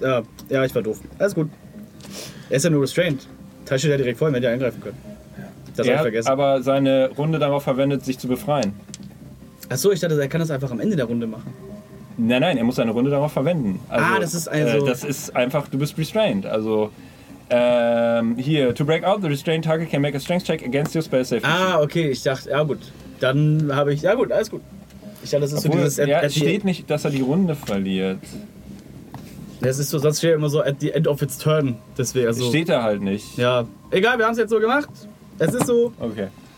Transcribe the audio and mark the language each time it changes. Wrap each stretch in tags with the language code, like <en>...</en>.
<de>Ja, ich war doof. Alles gut. Er ist ja nur restrained. Tai steht ja direkt vor ihm, hätte ja eingreifen können. Das er hat vergessen. Aber seine Runde darauf verwendet, sich zu befreien. Achso, ich dachte, er kann das einfach am Ende der Runde machen. Nein, er muss seine Runde darauf verwenden. Also, das ist also... Das ist einfach, du bist restrained. Also, hier,</de> <en>to break out, the restrained target can make a strength check against your spell safety.</en> <de>Ah, okay, ich dachte, ja gut. Dann habe ich, ja gut, alles gut. Ich dachte, das ist obwohl, so dieses... Ja, es steht nicht, dass er die Runde verliert. Das ist so, sonst steht immer so,</de> <en>at the end of its turn.</en> <de>Das wäre so. Steht da halt nicht. Ja, egal, wir haben es jetzt so gemacht. Es ist so. Okay.</de>